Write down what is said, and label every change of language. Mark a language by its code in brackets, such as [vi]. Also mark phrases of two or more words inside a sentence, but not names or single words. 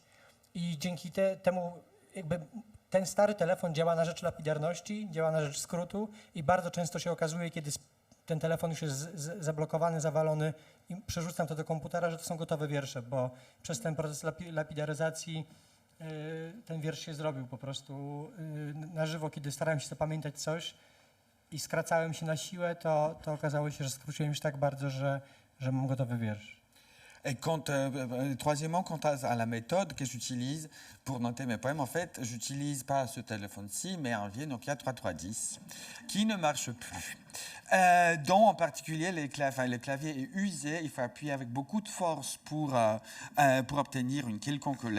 [pl] I dzięki temu jakby ten stary telefon działa na rzecz lapidarności, działa na rzecz skrótu i bardzo często się okazuje, kiedy ten telefon już jest zablokowany, zawalony i przerzucam to do komputera, że to są gotowe wiersze, bo przez ten proces lapidaryzacji ten wiersz się zrobił po prostu na żywo, kiedy starałem się zapamiętać coś i skracałem się na siłę, to okazało się, że skróciłem się tak bardzo, że mam gotowy wiersz. [fr] Et troisièmement, quant à la méthode que j'utilise pour noter mes poèmes, en fait, j'utilise pas ce téléphone-ci, mais un vieux Nokia 3310 qui ne marche plus. Dont en particulier le clavier est usé, il faut appuyer avec beaucoup de force pour obtenir une quelconque lettre.